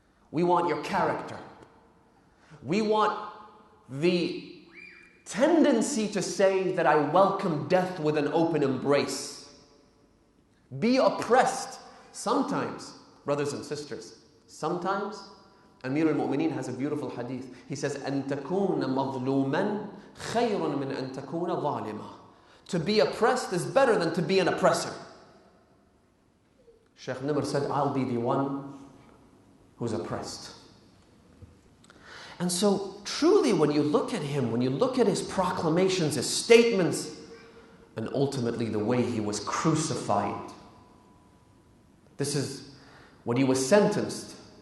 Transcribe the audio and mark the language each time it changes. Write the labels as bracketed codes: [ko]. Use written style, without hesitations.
[en] We want your character. We want the tendency to say that I welcome death with an open embrace. Be oppressed. Sometimes, brothers and sisters, sometimes Amir al-Mu'mineen has a beautiful hadith. He says, [ar] أَن تَكُونَ مَظْلُومًا خَيْرٌ مِنْ أَن تَكُونَ ظَالِمًا. [en] To be oppressed is better than to be an oppressor. Sheikh Nimr said, I'll be the one who's oppressed. And so, truly, when you look at him, when you look at his proclamations, his statements, and ultimately the way he was crucified, this is what he was sentenced.